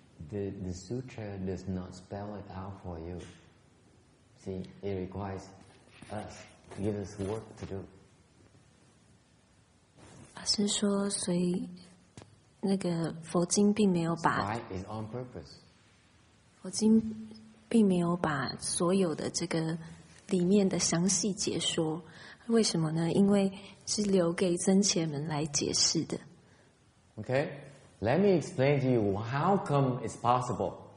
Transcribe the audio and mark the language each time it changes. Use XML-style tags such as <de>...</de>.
<en>The sutra does not spell it out for you. See, it requires us to give us work to do.</en> <zh>法师说，所以那个佛经并没有把</zh> <en>Right is on purpose.</en> <zh>佛经并没有把所有的这个里面的详细解说。为什么呢？因为是留给僧伽们来解释的。</zh> <en>Okay, let me explain to you how come it's possible.</en>